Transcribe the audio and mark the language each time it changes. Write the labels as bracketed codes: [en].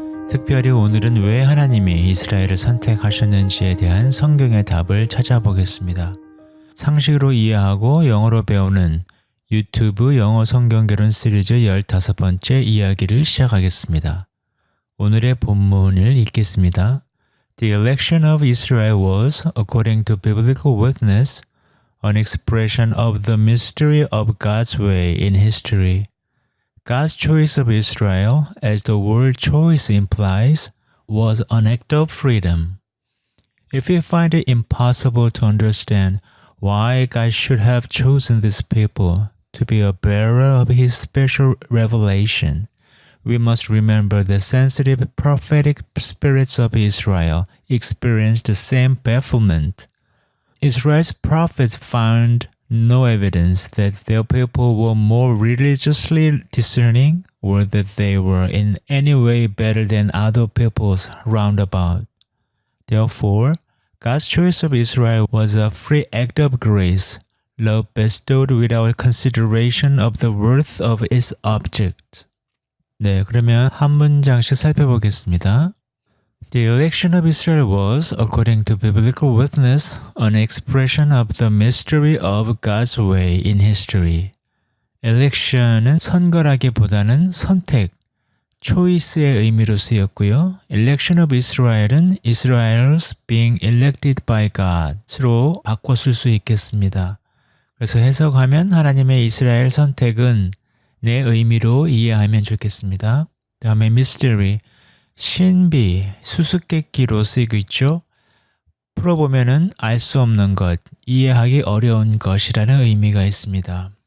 [ko] 특별히 오늘은 왜 하나님이 이스라엘을 선택하셨는지에 대한 성경의 답을 찾아보겠습니다. 상식으로 이해하고 영어로 배우는 유튜브 영어 성경개론 시리즈 15번째 이야기를 시작하겠습니다. 오늘의 본문을 읽겠습니다. [en] The election of Israel was, according to biblical witness, an expression of the mystery of God's way in history. God's choice of Israel, as the word choice implies, was an act of freedom. If we find it impossible to understand why God should have chosen this people to be a bearer of His special revelation, we must remember the sensitive prophetic spirits of Israel experienced the same bafflement. Israel's prophets found no evidence that their people were more religiously discerning or that they were in any way better than other peoples round about. Therefore, God's choice of Israel was a free act of grace, love bestowed without consideration of the worth of its object. [ko] 네, 그러면 한 문장씩 살펴보겠습니다. [en] The election of Israel was, according to biblical witness, an expression of the mystery of God's way in history. [ko] election은 선거라기보다는 선택, choice의 의미로 쓰였고요. [en] election of Israel [ko] 은 [en] Israel's being elected by God [ko] 으로 바꿔 쓸 수 있겠습니다. 그래서 해석하면 하나님의 이스라엘 선택은 내 의미로 이해하면 좋겠습니다. 다음에 mystery, 신비, 수수께끼로 쓰이고 있죠. 풀어보면은 알 수 없는 것, 이해하기 어려운 것이라는 의미가 있습니다.